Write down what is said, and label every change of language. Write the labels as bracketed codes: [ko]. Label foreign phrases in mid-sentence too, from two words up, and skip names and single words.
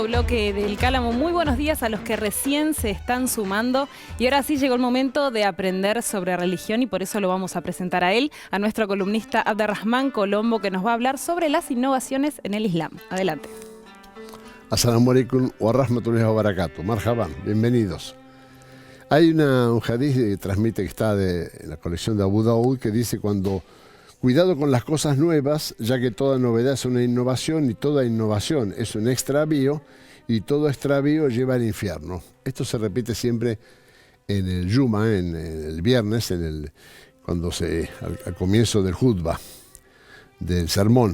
[es] bloque del Cálamo. Muy buenos días a los que recién se están sumando. Y ahora sí llegó el momento de aprender sobre religión y por eso lo vamos a presentar a él, a nuestro columnista Abderrahmán Colombo, que nos va a hablar sobre las innovaciones en el Islam. Adelante. [ar] السلام عليكم ورحمة الله وبركاته. [es] Marhaban, bienvenidos. Hay un hadith que transmite, que está en la colección de Abu Daud, que dice cuidado con las cosas nuevas, ya que toda novedad es una innovación y toda innovación es un extravío y todo extravío lleva al infierno. Esto se repite siempre en el Yuma, en el viernes, al comienzo del Jutba, del sermón.